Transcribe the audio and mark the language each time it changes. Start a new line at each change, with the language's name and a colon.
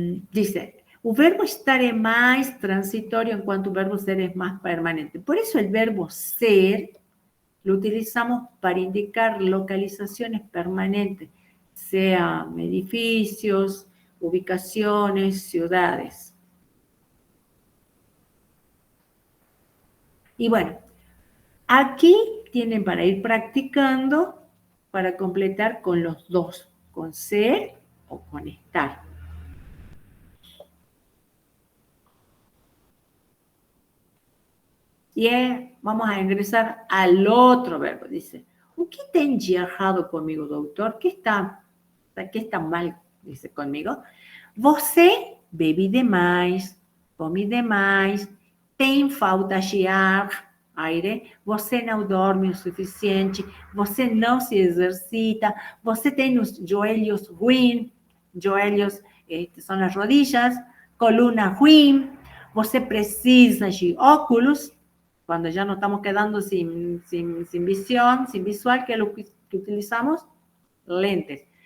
Portuguese: Dice, o verbo estar é mais transitório enquanto o verbo ser é mais permanente.
Spanish: Por eso el verbo ser lo utilizamos para indicar localizaciones permanentes, sean edificios, ubicaciones, ciudades. Y bueno, aquí tienen para ir practicando, para completar con los dos, con ser o con estar. Y vamos a ingresar al otro verbo. Dice, ¿qué
Portuguese: tem de errado comigo, doutor?
Spanish: ¿Qué está mal, dice, conmigo?
Portuguese: Você bebe demais, come demais, tem falta de ar, aire, você não dorme o suficiente, você não se exercita, você tem os joelhos ruins, joelhos são as rodillas, coluna ruim, você precisa de óculos,
Spanish: cuando ya nos estamos quedando sin visión, sin visual, que es lo que utilizamos, lentes.